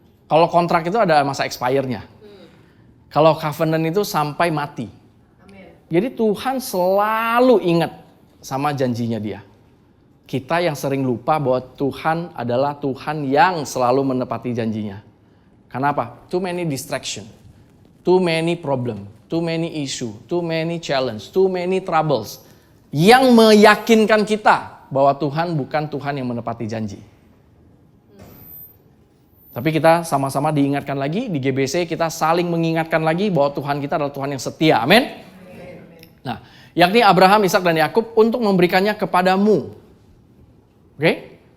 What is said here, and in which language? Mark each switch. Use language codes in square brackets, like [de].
[id] Kalau kontrak itu ada masa expire-nya. Kalau covenant itu sampai mati. Jadi Tuhan selalu ingat sama janjinya Dia. Kita yang sering lupa bahwa Tuhan adalah Tuhan yang selalu menepati janjinya. Kenapa? [en] Too many distraction, too many problem, too many issue, too many challenge, too many troubles. [id] Yang meyakinkan kita bahwa Tuhan bukan Tuhan yang menepati janji. Tapi kita sama-sama diingatkan lagi, di GBC kita saling mengingatkan lagi bahwa Tuhan kita adalah Tuhan yang setia. Amin. Nah, yakni Abraham, Ishak dan Yakub untuk memberikannya kepadamu. Oke?